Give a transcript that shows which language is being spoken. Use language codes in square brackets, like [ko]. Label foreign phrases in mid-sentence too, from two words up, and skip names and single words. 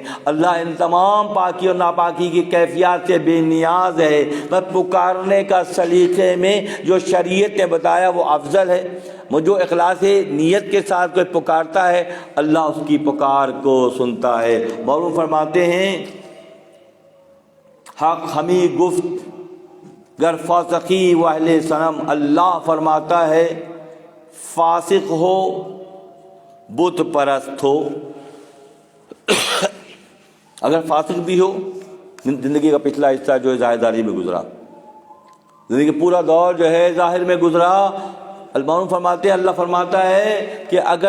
[ur] اللہ ان تمام پاکی اور ناپاکی کی کیفیات سے بے نیاز ہے، بس پکارنے کا سلیقے میں جو شریعت نے بتایا وہ افضل ہے۔ جو اخلاص نیت کے ساتھ کوئی پکارتا ہے اللہ اس کی پکار کو سنتا ہے۔ مولانا فرماتے ہیں [fa] حق ہمیں گفت گر فاسقی و اہل صنم، [ur] اللہ فرماتا ہے فاسق ہو، بت پرست ہو، اگر فاسق بھی ہو، زندگی کا پچھلا حصہ جو ہے ظاہرداری میں گزرا، زندگی کا پورا دور جو ہے ظاہر میں گزرا، اللہ فرماتا ہے کہ اگر